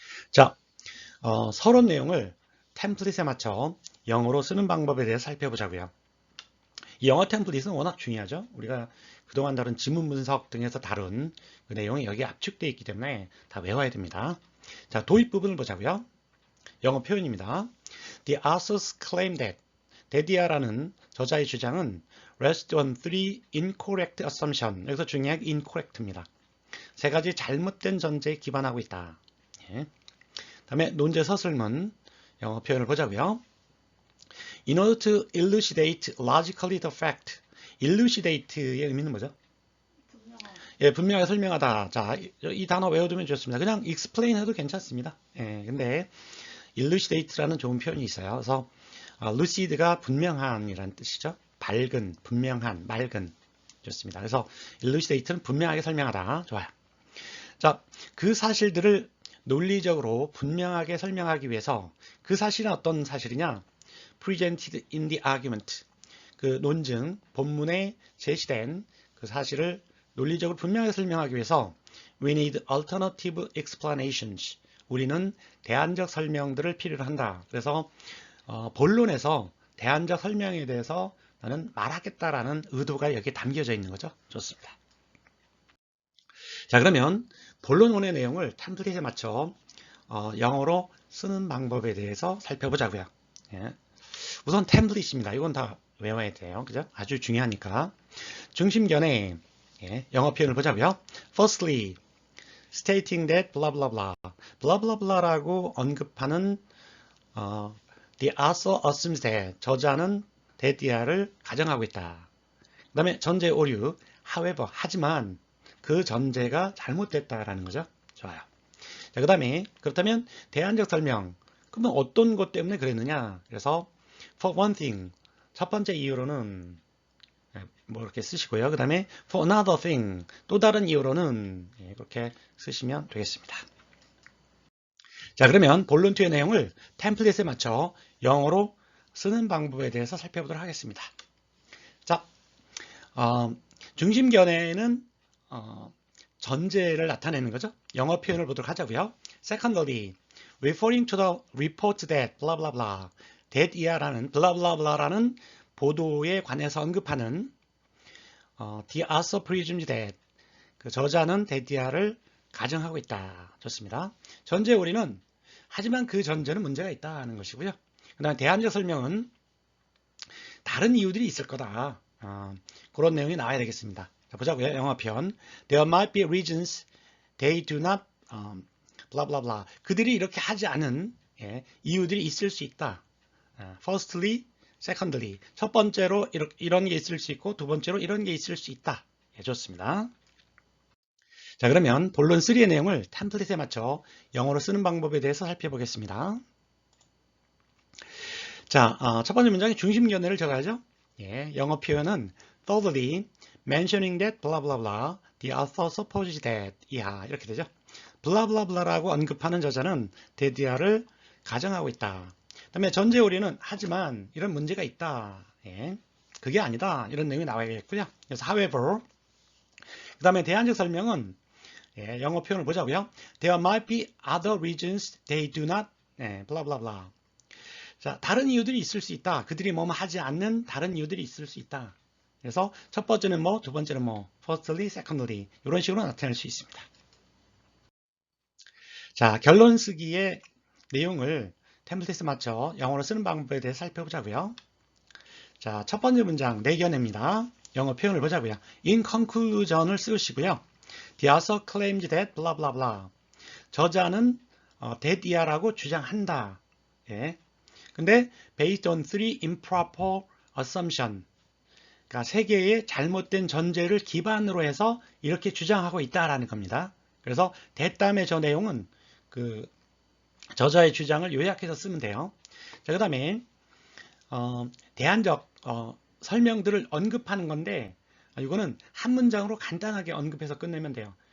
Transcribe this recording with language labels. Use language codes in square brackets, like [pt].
[ko] 자, 서론 내용을 템플릿에 맞춰 영어로 쓰는 방법에 대해 살펴보자고요. 이 영어 템플릿은 워낙 중요하죠. 우리가 그동안 다룬 지문 분석 등에서 다룬 그 내용이 여기에 압축되어 있기 때문에 다 외워야 됩니다. 자, 도입 부분을 보자고요. 영어 표현입니다. [en] The authors claim that [ko] 데디아라는 저자의 주장은 [en] rest on three incorrect assumptions. [ko] 여기서 중요한 incorrect입니다. 세 가지 잘못된 전제에 기반하고 있다. 예. 다음에 논제 서술문 영어 표현을 보자고요. [en] In order to elucidate logically the fact. [ko] elucidate의 의미는 뭐죠? 예, 분명하게 설명하다. 자, 이 단어 외워두면 좋습니다. 그냥 explain 해도 괜찮습니다. 예, 근데 elucidate라는 좋은 표현이 있어요. 그래서 lucid가 분명한이라는 뜻이죠. 밝은, 분명한, 맑은. 좋습니다. 그래서 elucidate는 분명하게 설명하다. 좋아요. 자, 그 사실들을 논리적으로 분명하게 설명하기 위해서 그 사실은 어떤 사실이냐? [en] presented in the argument. [ko] 그 논증, 본문에 제시된 그 사실을 논리적으로 분명하게 설명하기 위해서 [en] we need alternative explanations. [ko] 우리는 대안적 설명들을 필요로 한다. 그래서 본론에서 대안적 설명에 대해서 나는 말하겠다라는 의도가 여기에 담겨져 있는 거죠. 좋습니다. 자, 그러면 본론원의 내용을 템플릿에 맞춰 영어로 쓰는 방법에 대해서 살펴보자고요. 예. 우선 템플릿입니다. 이건 다 외워야 돼요. 그죠? 아주 중요하니까. 중심견에 영어 표현을 보자고요. [en] Firstly, stating that blah blah blah, blah blah blah [ko] 라고 언급하는 [en] the author assumes that [ko] 저자는 that를 가정하고 있다. 그 다음에 전제 오류, however, 하지만 그 전제가 잘못됐다라는 거죠. 좋아요. 자, 그 다음에 그렇다면 대안적 설명. 그러면 어떤 것 때문에 그랬느냐? 그래서 [en] for one thing, [ko] 첫 번째 이유로는 뭐 이렇게 쓰시고요. 그 다음에 [en] for another thing, [ko] 또 다른 이유로는 이렇게 쓰시면 되겠습니다. 자, 그러면 본론2의 내용을 템플릿에 맞춰 영어로 쓰는 방법에 대해서 살펴보도록 하겠습니다. 자, 중심견해는 전제를 나타내는 거죠. 영어 표현을 보도록 하자고요. [en] Secondly, referring to the report that blah blah blah, that 이하라는 blah blah blah라는 보도에 관해서 언급하는 the author presumes that [ko] 그 저자는 that 이하를 가정하고 있다. 좋습니다. 전제 오리는 하지만 그 전제는 문제가 있다는 것이고요. 그 다음에 대안적 설명은 다른 이유들이 있을 거다. 그런 내용이 나와야 되겠습니다. 자, 보자고요. 영어 표현. [en] There might be reasons they do not blah blah blah. [ko] 그들이 이렇게 하지 않은 이유들이 있을 수 있다. [en] Firstly, secondly. [ko] 첫 번째로 이런 게 있을 수 있고 두 번째로 이런 게 있을 수 있다. 좋습니다. 자, 그러면 본론 3의 내용을 템플릿에 맞춰 영어로 쓰는 방법에 대해서 살펴보겠습니다. 자, 첫 번째 문장에 중심견해를 적어야죠. 영어 표현은 [en] thirdly, mentioning that blah blah blah, the author supposes that 이하 이렇게 되죠. [ko] blah blah blah라고 언급하는 저자는 that 이하를 가정하고 있다. 그 다음에 전제 오리는 하지만 이런 문제가 있다. 그게 아니다. 이런 내용이 나와야겠고요. 그래서 however, 그 다음에 대안적 설명은 영어 표현을 보자고요. [en] There might be other reasons they do not blah blah blah. [ko] 자, 다른 이유들이 있을 수 있다. 그들이 뭐뭐 하지 않는 다른 이유들이 있을 수 있다. 그래서 첫 번째는 뭐, 두 번째는 뭐, firstly, secondly 이런 식으로 나타낼 수 있습니다. 자, 결론 쓰기의 내용을 템플릿에 맞춰 영어로 쓰는 방법에 대해 살펴보자고요. 자, 첫 번째 문장 내견해입니다. 영어 표현을 보자고요. In conclusion을 쓰시고요. [en] The author claims that blah blah blah. [ko] 저자는 that 이하라고 주장한다. [en] 근데 based on three improper assumption. [ko] 그러니까 세 개의 잘못된 전제를 기반으로 해서 이렇게 주장하고 있다라는 겁니다. 그래서 that 다음에 저 내용은 그 저자의 주장을 요약해서 쓰면 돼요. 자, 그다음에 대안적 설명들을 언급하는 건데 이거는 한 문장으로 간단하게 언급해서 끝내면 돼요.